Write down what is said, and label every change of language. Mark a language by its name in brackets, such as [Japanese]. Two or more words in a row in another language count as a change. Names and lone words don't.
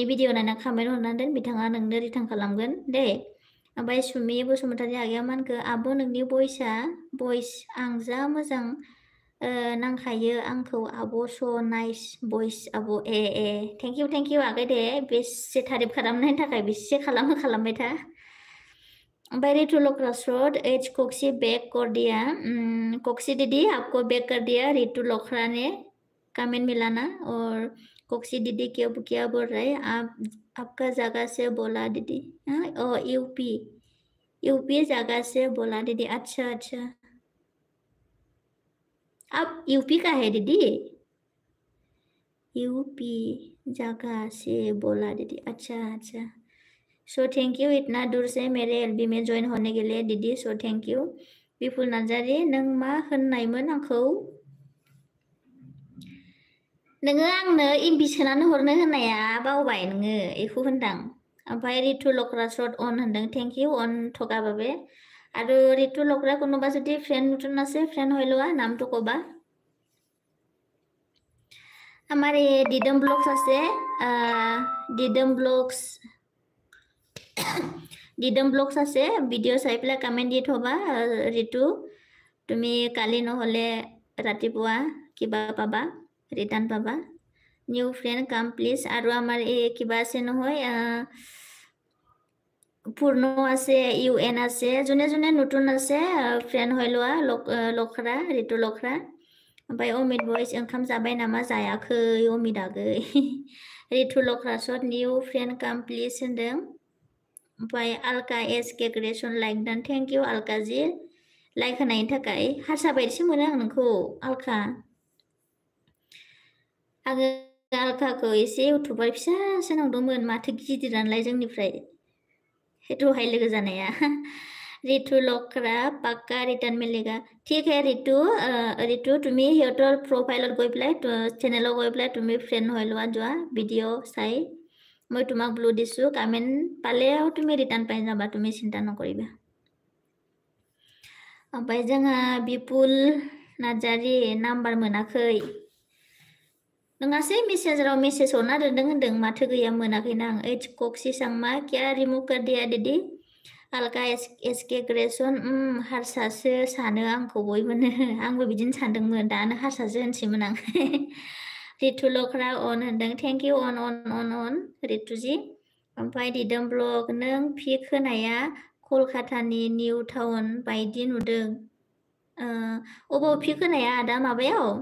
[Bodo] भिडिअ नायना कमेन्ट हरना दोन बिथाङा नोंनो रिटार्न खालामगोन दे ओमफ्राय सुमि बसुमतारी आगैया मा होनखो आब' नोंनि भइस आं जा मोजां नांखायो आंखौ आब' स' [English] nice voice [Bodo] आब' [English] thank you [Bodo] आगै दे बेसे तारिफ खालामनायनि थाखाय बेसे खालामबाय था ओमफ्राय रितुलक रासरत एच कोक्सी [Hindi] बैक कर दिया कोक्सी दीदी आपको बैक कर दिया रितु लोखरा ने कमेंट मिलाना और कोक्सी दीदी क्या बोल रहे हैं आपका जगह से बोला दीदी यूपी जगह से बोला दीदी अच्छा आप यूपी का है दीदी यूपी जगह से बोला दीदी अच्छा [English] so thank you [Hindi] इतना दूर से मेरे एलबी में ज्वाइन होने के लिए दीदी [English] so thank you [Bodo] बिपुल नार्जारि नों मा होननायमोन आंखौ नोङो आंनो एमबि सोनानै हरनो होननाया बावबाय नोङो बेखौ होनदां ओमफ्राय रितु लक्रासरत अन होनदों [English] thank you [Bodo] अन थगाबाबे [Assamese] আৰু ঋতু লকৰা কোনোবা যদি ফ্ৰেণ্ড নতুন আছে ফ্ৰেণ্ড হৈ লোৱা নামটো ক'বা আমাৰ এই দিদম ব্লগছ আছে দিদম ব্লগছ আছে ভিডিঅ' চাই পেলাই কমেণ্ট দি থবা ঋতু তুমি কালি নহ'লে ৰাতিপুৱা কিবা পাবা ৰিটাৰ্ণ পাবা [English] new friend come please [Assamese] আৰু আমাৰ এই কিবা আছে নহয় পূৰ্ণ আছে UN আছে যোনে নতুন আছে ফ্ৰেণ্ড হৈ লোৱা লখৰা ঋতু লখৰা [Bodo] ओमफ्राय अमित भइस ओंखाम जाबाय नामा जायाखै अमित आगै ऋतु लख्रासत [English] new friend come please [Bodo] होनदों ओमफ्राय आलका SK क्रिएशन लाइक दान [English] thank you [Bodo] आलका जी लाइक होनायनि थाखाय हारसा बायदिसो मोनो आं नोंखौ आलका आङो आलकाखौ एसे इउटुबार फिसासो नंदोंमोन माथो गिदिरानोलाय जोंनिफ्राय दहाय लोगो जानाया [Assamese] ऋतु लखरा [Hindi] पक्का रिटर्न मिलेगा ठीक है [Assamese] ऋतु তুমি সিহঁতৰ প্ৰফাইলত গৈ পেলাই চেনেলত গৈ পেলাই তুমি ফ্ৰেণ্ড হৈ লোৱা যোৱা ভিডিঅ' চাই মই তোমাক ব্লু দিছোঁ কমেণ্ট পালেও তুমি ৰিটাৰ্ণ পাই যাবা তুমি চিন্তা নকৰিবা [Bodo] ओमफ्राय जोंहा बिपुल नार्जारि नाम्बार मोनाखै नोंहासो मेसेजाव मेसेज हरना दोनदों होनदों माथो गैया मोनाखैना आं एच कक्सी सांमा [Hindi] क्या रिमुभ कर दिया दीदी [Bodo] आलका SK क्रिएशन हारसासो सानो आंखौ बयबोनो आंबो बिदिनो सानदोंमोन दानो हारसासो होनसैमोन आं ऋतु लखरा अन होनदों [English] thank you [Bodo] अन ऋतुजी ओमफ्राय दिदोम ब्लग नों पिक होनाया कलकातानि निउ टाउन बायदि नुदों अबाव पिक होनाया आदा माबायाव